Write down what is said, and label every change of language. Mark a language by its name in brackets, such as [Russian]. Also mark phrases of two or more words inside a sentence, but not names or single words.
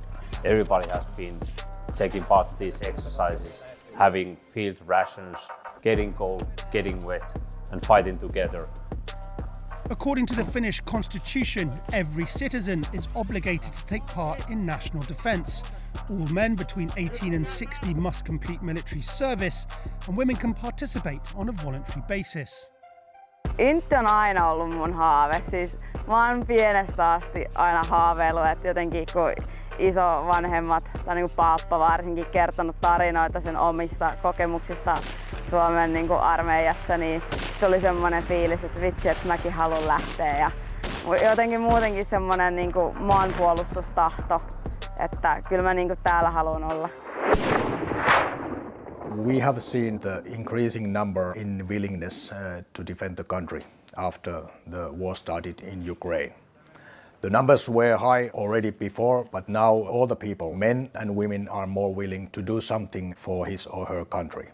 [English] Everybody has been taking part in these exercises, having field rations, getting cold, getting wet, and fighting together. According to the Finnish constitution, every citizen is obligated to take part in national defence. All men between 18 and 60 must complete military service, and women can participate on a voluntary basis. [Finnish] Intti on aina ollut mun haave. Siis mä oon pienestä asti aina haaveillut, että jotenkin kun isovanhemmat tai niin kuin paappa varsinkin kertonut tarinoita sen omista kokemuksista Suomen niin kuin armeijassa, niin sitten oli semmoinen fiilis, että vitsi, että mäkin haluan lähteä. Ja jotenkin muutenkin semmoinen niin kuin maanpuolustustahto, että kyllä mä niin kuin täällä haluan olla. [English] We have seen the increasing number in willingness to defend the country after the war started in Ukraine. The numbers were high already before, but now all the people, men and women, are more willing to do something for his or her country.